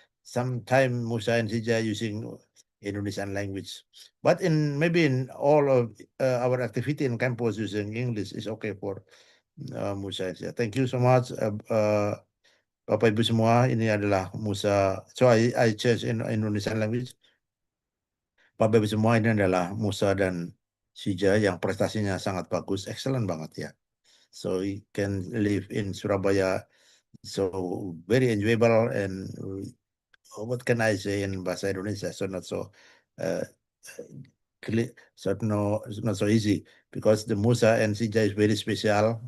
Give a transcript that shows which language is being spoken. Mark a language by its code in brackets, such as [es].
[en] Sometime Musa and Sija using Indonesian language. But maybe in all of our activity in campus using English is okay for Musa. Thank you so much, [id] Bapak Ibu semua. Ini adalah Musa. [en] So I change in Indonesian language. [id] Bapak Ibu semua, ini adalah Musa dan Sija yang prestasinya sangat bagus, excellent banget ya. [en] So he can live in Surabaya, so very enjoyable, and what can I say in bahasa Indonesia? So not so uh, clear, so no, it's not so easy because the Musa and Sija is very special.